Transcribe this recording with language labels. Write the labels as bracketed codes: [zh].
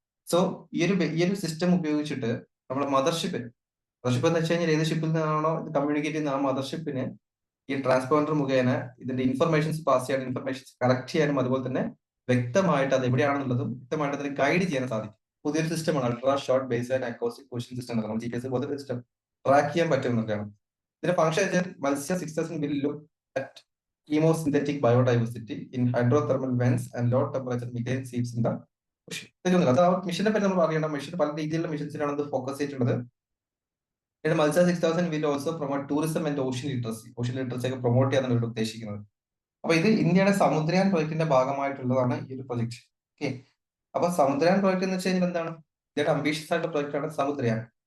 [ml] So ഈ ഒരു system ഉപയോഗിച്ചിട്ട് നമ്മുടെ മദർഷിപ്പ് എന്ന് വെച്ച് കഴിഞ്ഞാൽ ഏത് ഷിപ്പിൽ നിന്നാണോ ഇത് കമ്മ്യൂണിക്കേറ്റ് ചെയ്യുന്ന ആ മദർഷിപ്പിന് ഈ ട്രാൻസ്പോണ്ടർ മുഖേന ഇതിന്റെ ഇൻഫർമേഷൻസ് പാസ് ചെയ്യാനും ഇൻഫർമേഷൻസ് കളക്ട് ചെയ്യാനും അതുപോലെ തന്നെ വ്യക്തമായിട്ട് അത് എവിടെയാണെന്നുള്ളതും വ്യക്തമായിട്ട് അതിന് ഗൈഡ് ചെയ്യാൻ സാധിക്കും. പുതിയൊരു സിസ്റ്റമാണ് ultra short base and acoustic position system. നമ്മൾ GPS പോലത്തെ സിസ്റ്റം ട്രാക്ക് ചെയ്യാൻ പറ്റുന്നതാണ്. ഇതിന്റെ ഫംഗ്ഷൻ വെച്ചാൽ [en] Matsya 6000 will look at chemosynthetic biodiversity in hydrothermal vents and low temperature methane seeps in the ocean. [ml] അത് ആ മിഷനെ പറ്റി നമ്മൾ അറിയണം. മിഷൻ പല രീതിയിലുള്ള മിഷൻസിനാണ് ഇത് ഫോക്കസ് ചെയ്തിട്ടുള്ളത്. മത്സ്യ 6000 [en] will also promote tourism and ocean literacy. [ml] Ocean literacy ഒക്കെ പ്രൊമോട്ട് ചെയ്യാനാണ് ഇവിടെ ഉദ്ദേശിക്കുന്നത്. അപ്പൊ ഇത് ഇന്ത്യയുടെ സമുദ്രയാൻ പ്രോജക്റ്റിന്റെ ഭാഗമായിട്ടുള്ളതാണ് ഈ ഒരു പ്രൊജക്ട്. ഓക്കെ. അപ്പൊ സമുദ്രയാൻ പ്രോജക്ട് എന്ന് വെച്ച് കഴിഞ്ഞാൽ എന്താണ്? ഇന്ത്യയുടെ അംബീഷ്യസ് ആയിട്ടുള്ള പ്രോജക്റ്റ് ആണ് സമുദ്രയാൻ.